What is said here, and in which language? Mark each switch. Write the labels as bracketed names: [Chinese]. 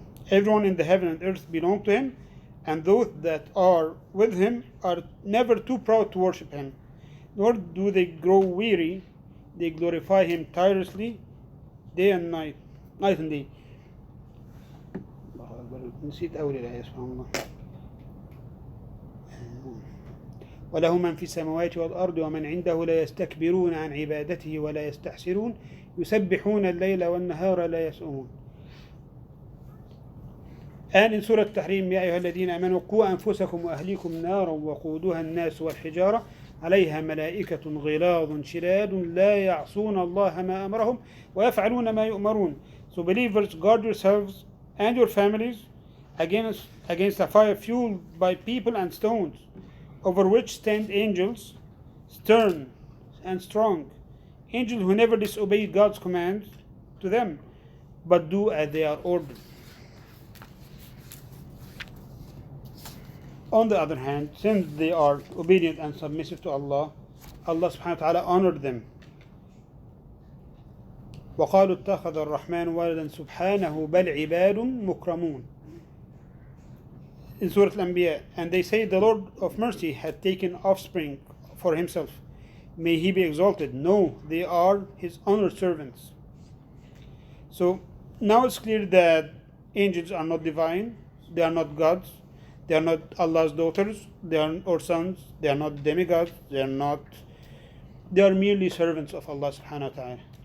[English] Everyone in the heaven and earth belong to him, and those that are with him are never too proud to worship him, nor do they grow weary. They glorify him tirelessly, day and night and day. [Arabic] نسيت أول الآية سبحان الله. وله من في السماوات والأرض ومن عنده لا يستكبرون عن عبادته ولا يستحسرون يسبحون الليل والنهار لا يسأمون. [English] And in Surah Tahrim, [Arabic] يا أيها الذين آمنوا قوا أنفسكم وأهليكم نارا وقودها الناس والحجارة عليها ملائكة غلاظ شداد لا يعصون الله ما أمرهم ويفعلون ما يؤمرون. [English] So believers, guard yourselves and your families against a fire fueled by people and stones, over which stand angels, stern and strong, angels who never disobey God's commands to them, but do as they are ordered. On the other hand, since they are obedient and submissive to Allah, Allah subhanahu wa ta'ala honored them. [Arabic] وقالوا اتخذ الرحمن ولدا سبحانه بل عباد مكرمون. [English] In Surah Al-Anbiya, and they say the Lord of mercy had taken offspring for himself. May he be exalted. No, they are his honored servants. So now it's clear that angels are not divine, they are not gods, they are not Allah's daughters, they are or sons, they are not demigods, they are merely servants of Allah subhanahu wa ta'ala.